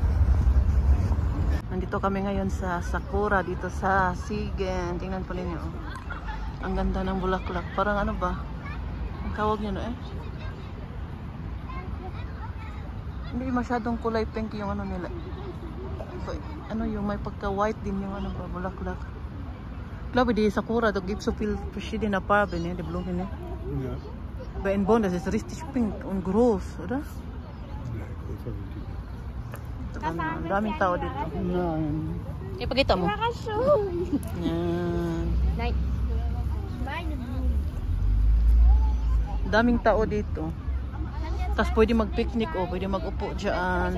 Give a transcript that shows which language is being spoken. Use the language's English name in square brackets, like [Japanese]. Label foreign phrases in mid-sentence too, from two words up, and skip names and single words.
[Filipino] Nandito kami ngayon sa Sakura dito sa Siegen. Tingnan po ninyo. Ang ganda ng bulaklak. Parang ano ba? Ang tawag niyo no eh? Hindi masyadong kulay pink yung ano nila. Ano yung may pagka-white din yung ano ba bulaklak. [German] Glaube die Sakura, da gibt es so viel verschiedene Farben, ne, die Blumen, ne? Ja. Aber in Bonn, das ist richtig pink und groß, oder? [Filipino] Ang daming tao dito. Ipakita mo. Yan. Daming tao dito. Tapos pwede mag-picnic o pwede mag-upo dyan.